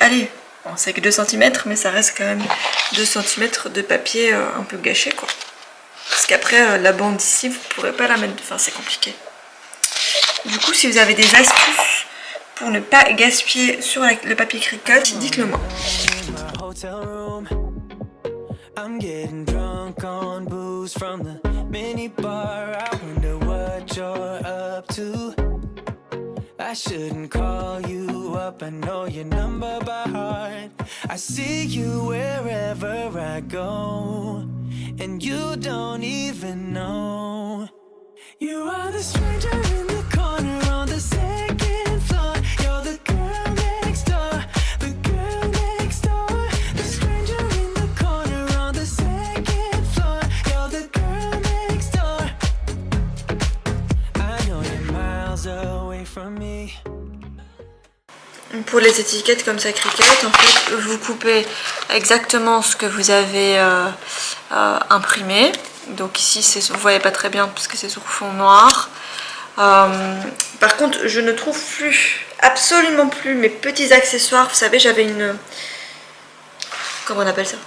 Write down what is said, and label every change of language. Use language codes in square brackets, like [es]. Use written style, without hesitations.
[fr] Allez, bon, c'est que 2 cm, mais ça reste quand même 2 cm de papier un peu gâché, quoi. Parce qu'après, la bande ici, vous pourrez pas la mettre. Enfin, c'est compliqué. Du coup, si vous avez des astuces pour ne pas gaspiller sur le papier Cricut, dites-le moi. [en] I'm getting drunk on booze from the mini bar. I wonder what you're up to. I shouldn't call you up, I know your number by heart. I see you wherever I go, and you don't even know. You are the stranger in the corner on the second floor. You're the girl next door, the girl next door. The stranger in the corner on the second floor. You're the girl next door. I know you're miles away from me. [fr] Pour les étiquettes comme ça Cricut, en fait, vous coupez exactement ce que vous avez imprimé. Donc ici, vous voyez pas très bien parce que c'est sur fond noir. Par contre, je ne trouve plus, absolument plus mes petits accessoires. Vous savez, j'avais une... Comment on appelle ça?